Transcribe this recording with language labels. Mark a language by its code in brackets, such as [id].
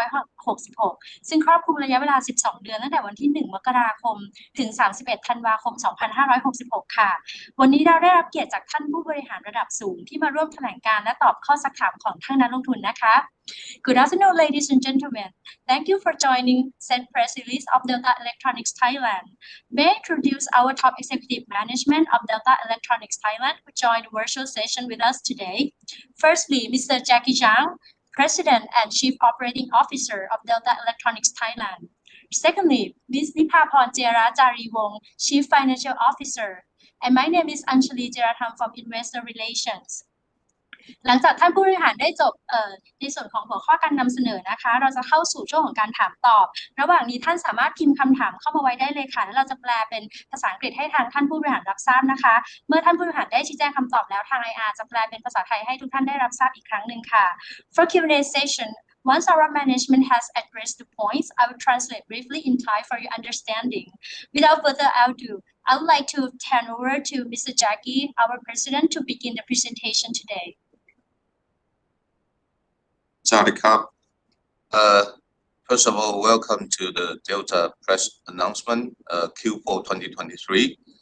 [th] 2566 ซึ่งครอบคลุมระยะเวลา 12 เดือนตั้งแต่วันที่ 1 มกราคม ถึง 31 ธันวาคม 2566 ค่ะ วันนี้เราได้รับเกียรติจากท่านผู้บริหารระดับสูงที่มาร่วมแถลงการและตอบข้อสักถามของท่านนักลงทุนนะคะ [en] Good afternoon, ladies and gentlemen. Thank you for joining Set Press Release of Delta Electronics Thailand. May I introduce our top executive management of Delta Electronics Thailand who joined the virtual session with us today. Firstly, Mr. Jackie Zhang, President and Chief Operating Officer of Delta Electronics Thailand. Secondly, Ms. Nipaporn Jariwong, Chief Financial Officer. And my name is Anjali Jiratham from Investor Relations. [th] หลังจากท่านผู้บริหารได้จบในส่วนของหัวข้อการนำเสนอนะคะเราจะเข้าสู่ช่วงของการถามตอบระหว่างนี้ท่านสามารถพิมพ์คำถามเข้ามาไว้ได้เลยค่ะและเราจะแปลเป็นภาษาอังกฤษให้ทางท่านผู้บริหารรับทราบนะคะเมื่อท่านผู้บริหารได้ชี้แจงคำตอบแล้วทาง IR จะแปลเป็นภาษาไทยให้ทุกท่านได้รับทราบอีกครั้งหนึ่งค่ะ [en] For Q&A session Once our management has addressed the points, I will translate briefly in Thai for your understanding. Without further ado, I would like to turn over to Mr. Jackie, our president, to begin the presentation today. [th] สวัสดีครับ [en] First of all, welcome to the Delta press announcement Q4 2023.